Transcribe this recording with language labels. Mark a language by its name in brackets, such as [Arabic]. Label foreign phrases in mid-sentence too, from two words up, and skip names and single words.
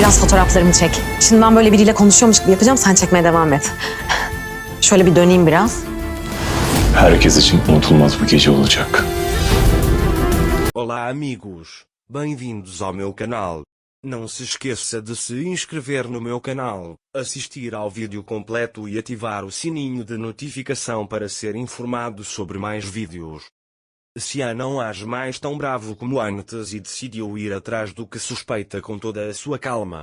[Turkish] biraz fotoğraflarımı çek. Şimdi ben böyle biriyle konuşuyormuş gibi yapacağım, sen çekmeye devam et. Şöyle bir döneyim biraz. Herkes için unutulmaz bir gece olacak. [Portuguese] Olá amigos, bem-vindos ao meu canal. Não se esqueça de se inscrever no meu canal, assistir ao vídeo completo e ativar o sininho de notificação para ser informado sobre mais vídeos. Xian não age mais tão bravo como antes e decidiu ir atrás do que suspeita com toda a sua calma.